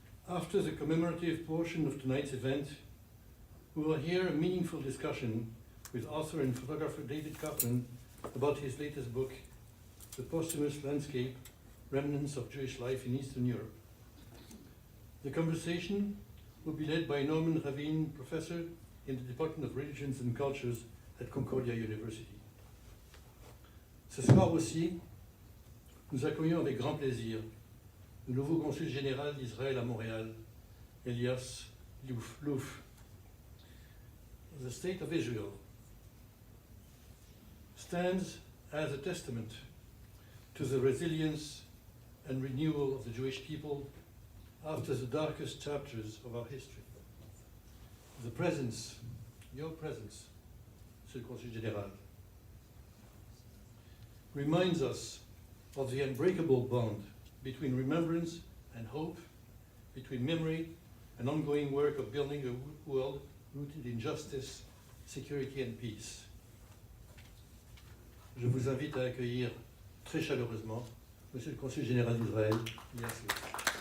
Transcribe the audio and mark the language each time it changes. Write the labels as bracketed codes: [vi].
[en] After the commemorative portion of tonight's event, we will hear a meaningful discussion with author and photographer David Kaufman about his latest book, The Posthumous Landscape, Remnants of Jewish Life in Eastern Europe. The conversation will be led by Norman Ravine, professor in the Department of Religions and Cultures at Concordia University. [fr] Ce soir aussi, nous accueillons avec grand plaisir le nouveau consul général d'Israël à Montréal, Elias Louf. [en] The State of Israel stands as a testament to the resilience and renewal of the Jewish people after the darkest chapters of our history. The presence, your presence, [fr] Monsieur le Consul Général, [en] reminds us of the unbreakable bond between remembrance and hope, between memory and ongoing work of building a world rooted in justice, security and peace. [fr] Je vous invite à accueillir très chaleureusement Monsieur le Consul Général d'Israël, Elias Louf.